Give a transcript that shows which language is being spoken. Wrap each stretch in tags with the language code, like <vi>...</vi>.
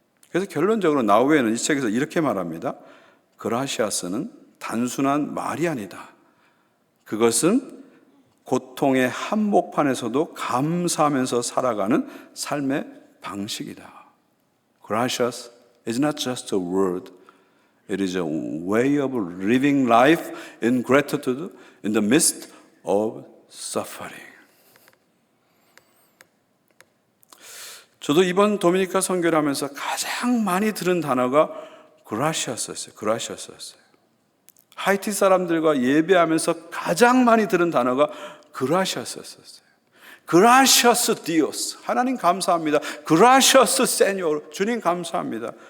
<ko>그래서 결론적으로 나우엔은 이 책에서 이렇게 말합니다. 그라시아스는 단순한 말이 아니다. 그것은 고통의 한복판에서도 감사하면서 살아가는 삶의 방식이다.</ko> <en>Gracias is not just a word. It is a way of living life in gratitude in the midst of suffering.</en> <ko>저도 이번 도미니카 선교를 하면서 가장 많이 들은 단어가 gracias였어요. 하이티 사람들과 예배하면서 가장 많이 들은 단어가 gracias였어요.</ko> <es>Gracias Dios,</es> <ko>하나님 감사합니다.</ko> <es>Gracias Señor,</es> <ko>주님 감사합니다.</ko>